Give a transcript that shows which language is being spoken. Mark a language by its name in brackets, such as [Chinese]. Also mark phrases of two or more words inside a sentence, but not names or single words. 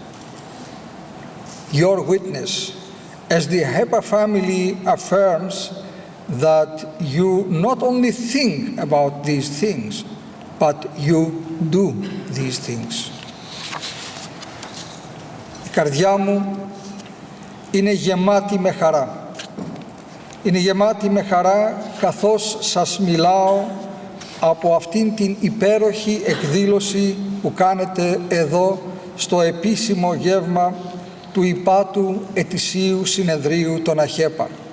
[English] Your witness, as the Ahepa family affirms, that you not only think about these things, but you do these things. [Greek] καρδιά μου είναι γεμάτη με χαρά. Είναι γεμάτη με χαρά καθώς σας μιλάω από αυτήν την υπέροχη εκδήλωση που κάνετε εδώ στο επίσημο γεύμα του υπάτου ετησίου συνεδρίου των Αχέπα.